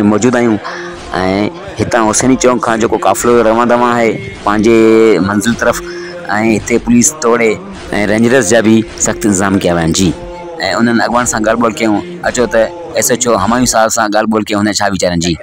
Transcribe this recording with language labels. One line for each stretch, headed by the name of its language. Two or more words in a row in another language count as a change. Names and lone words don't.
Sindhi: में मौजूद आहियूं हितां हुसैनी चौक खां जो काफ़िलो रवां दवां है पंहिंजे मंज़िल तरफ़ हिते पुलिस तोड़े रेंजर्स जा भी सख्त इंतजाम
Hindi: किया हुआ जी उन्होंने
Sindhi: अॻवान सां ॻाल्हि ॿोल कयूं अचो त SHO हमायूं साहब सां ॻाल्हि ॿोल कयूं हुन छा वीचारनि जी।